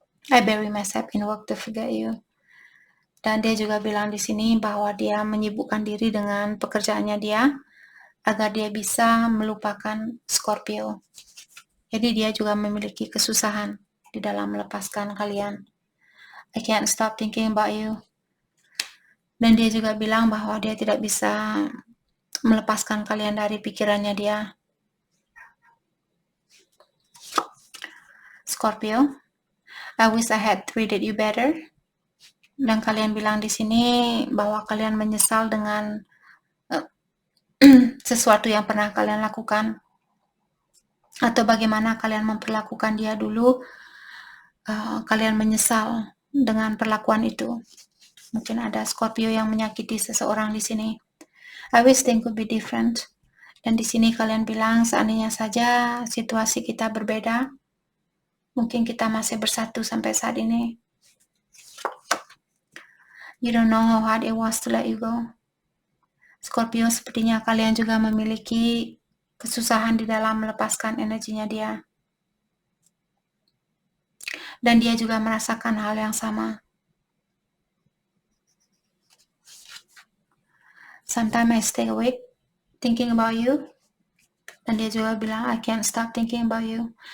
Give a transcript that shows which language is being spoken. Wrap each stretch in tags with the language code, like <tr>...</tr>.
<en>I bury myself in work to forget you.</en> <id>Dan dia juga bilang di sini bahwa dia menyibukkan diri dengan pekerjaannya dia, agar dia bisa melupakan Scorpio. Jadi dia juga memiliki kesusahan di dalam melepaskan kalian.</id> <en>I can't stop thinking about you.</en> <id>Dan dia juga bilang bahwa dia tidak bisa melepaskan kalian dari pikirannya dia.</id> <en>Scorpio, I wish I had treated you better.</en> <id>Dan kalian bilang di sini bahwa kalian menyesal dengan sesuatu yang pernah kalian lakukan, atau bagaimana kalian memperlakukan dia dulu. Kalian menyesal dengan perlakuan itu. Mungkin ada Scorpio yang menyakiti seseorang di sini.</id> <en>I wish things could be different.</en> <id>Dan di sini kalian bilang seandainya saja situasi kita berbeda, mungkin kita masih bersatu sampai saat ini.</id> <en>You don't know how hard it was to let you go.</en> <id>Scorpio, sepertinya kalian juga memiliki kesusahan di dalam melepaskan energinya dia. Dan dia juga merasakan hal yang sama.</id> <en>Sometimes I stay awake thinking about you.</en> <id>Dan dia juga bilang</id> <en>I can't stop thinking about you.</en>